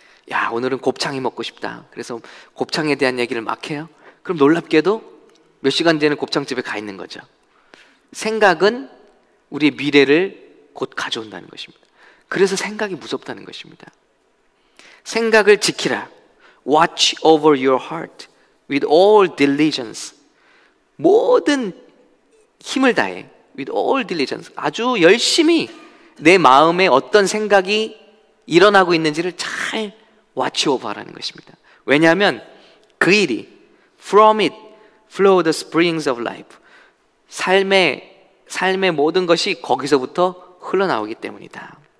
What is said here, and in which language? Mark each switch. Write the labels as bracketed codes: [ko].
[ko] 야, 오늘은 곱창이 먹고 싶다. 그래서 곱창에 대한 얘기를 막 해요. 그럼 놀랍게도 몇 시간 뒤에는 곱창집에 가 있는 거죠. 생각은 우리의 미래를 곧 가져온다는 것입니다. 그래서 생각이 무섭다는 것입니다. 생각을 지키라. [en] Watch over your heart with all diligence. [ko] 모든 힘을 다해 [en] with all diligence, [ko] 아주 열심히 내 마음에 어떤 생각이 일어나고 있는지를 잘 [en] watch over [ko] 라는 것입니다. 왜냐하면 그 일이 [en] from it flow the springs of life, [ko] 삶의 모든 것이 거기서부터 흘러나오기 때문이다.